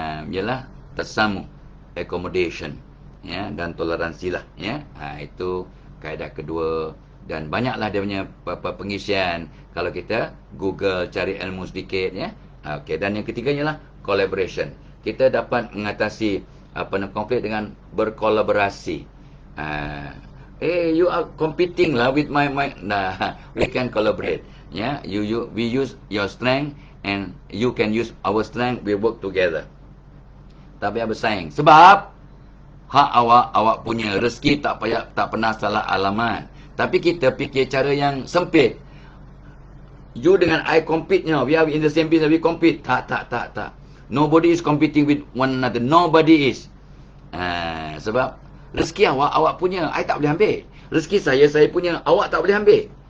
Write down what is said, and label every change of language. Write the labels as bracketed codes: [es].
[ms] Ialah tasammuh, accommodation, ya, dan toleransi lah, ya. Itu kaedah kedua dan banyaklah dia punya pengisian kalau kita Google cari ilmu sedikit, ya. Okey, dan yang ketiganya lah collaboration. Kita dapat mengatasi konflik dengan berkolaborasi. [en] You are competing lah with my we can collaborate, ya. We use your strength and you can use our strength, we work together. [ms] Tak payah bersaing. Sebab hak awak punya rezeki tak pernah salah alamat. Tapi kita fikir cara yang sempit. [en] You [ms] dengan [en] I compete, we are in the same business, we compete. [ms] Tak. [en] Nobody is competing with one another. Nobody is. [ms] Sebab rezeki awak punya, I tak boleh ambil. Rezeki saya punya, awak tak boleh ambil.